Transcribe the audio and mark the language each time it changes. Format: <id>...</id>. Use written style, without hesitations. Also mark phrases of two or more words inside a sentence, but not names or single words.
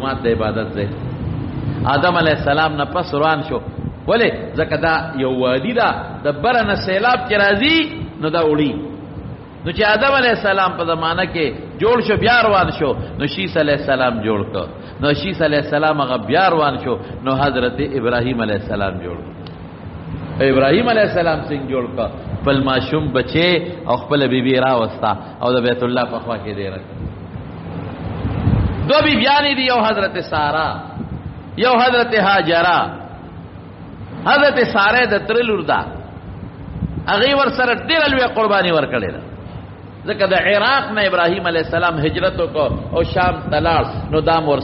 <ps>د عبادت ده آدم</ps> <ar>علیہ السلام</ar> <ps>نه پس روان شو ولی زکه دا یو وادی دا د برنه سیلاب چې راځي نو دا وړي نو چې آدم</ps> <ar>علیہ السلام</ar> <ps>په زمانہ کې جوړ شو بیا روان شو نو شیس</ps> <ar>علیہ السلام</ar> <ps>جوړ کو نو شیس</ps> <ar>علیہ السلام</ar> <ps>هغه بیا روان شو نو حضرت ابراہیم</ps> <ar>علیہ السلام</ar> <ps>جوړ ابراہیم</ps> <ar>علیہ السلام</ar> <ps>څنګه جوړ کا خپل ماشوم بچي او خپل بیبي راوستا او د بیت الله په خوا کې دی راک دو بیبیانی دی یو حضرت سارا یو حضرت هاجرہ حضرت سارا د تر لور دا هغه ور سره ډیر لوی قرباني ور کړی ځکه د عراق نه ابراهیم</ps> <ar>علیه السلام</ar> <ps>هجرت وکړ او شام تلاړ نو دا مور</ps>